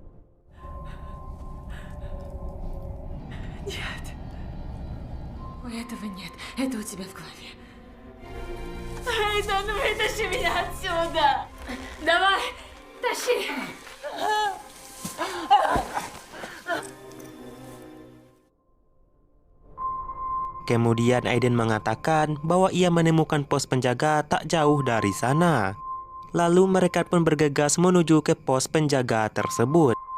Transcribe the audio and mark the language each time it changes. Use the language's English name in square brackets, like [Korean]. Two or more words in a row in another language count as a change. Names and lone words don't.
[Russian] Нет. У этого нет. Это у тебя в голове. Эйдан, вытащи меня отсюда! Давай, тащи! [Indonesian] Kemudian Aiden mengatakan bahwa ia menemukan pos penjaga tak jauh dari sana. Lalu mereka pun bergegas menuju ke pos penjaga tersebut.